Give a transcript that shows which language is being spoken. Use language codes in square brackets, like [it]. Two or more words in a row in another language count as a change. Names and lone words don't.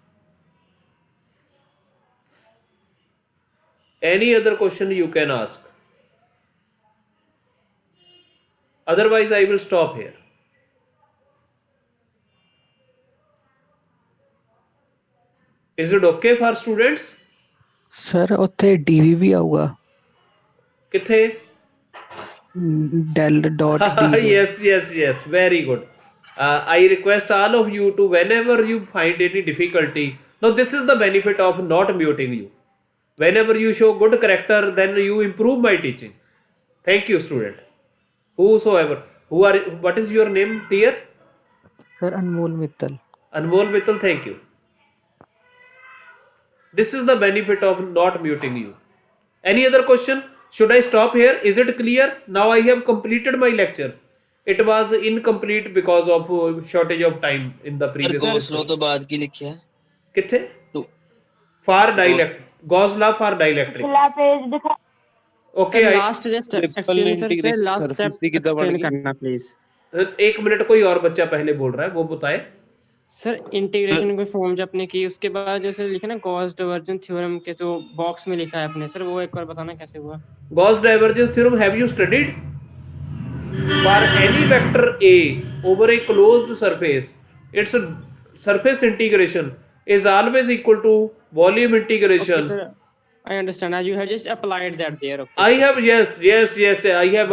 [en] Any other question you can ask? Otherwise I will stop here. Is it okay for students? [pa] ਸਰ ਉੱਥੇ ਡੀਵੀ ਵੀ ਆਊਗਾ ਕਿੱਥੇ? [en] del dot d Yes, very good. I request all of you to, whenever you find any difficulty, now this is the benefit of not muting you. Whenever you show good character, then you improve my teaching. Thank you, student. Whosoever, what is your name, dear? ਸਰ ਅਨਮੋਲ ਮਿੱਤਲ Anmol Mittal, thank you. This is the benefit of not muting you. Any other question? Should I stop here? Is it clear? Now I have completed my lecture. It was incomplete because of shortage of time in the previous गॉस लॉ lecture. [hi] तो बाद की लिखी है [pa] किथे? [hi] तो [en] For dielectric. Gauss law for dielectrics. [hi] पिछला पेज दिखा ओके [en] last just explain sir last step explain करना प्लीज। [hi] एक मिनट, कोई और बच्चा पहले बोल रहा है, वो बताए। सर इंटीग्रेशन कोई फॉर्म जब आपने की उसके बाद जैसे लिखा ना गॉस डाइवर्जेंस थ्योरम के जो बॉक्स में लिखा है आपने, सर वो एक बार बताना कैसे हुआ। [en] Gauss divergence theorem have you studied? For any vector A over a closed surface, its surface integration is always equal to volume ओके integration. sir I understand, you have just applied that there. ओके I have, yes, yes, yes, I have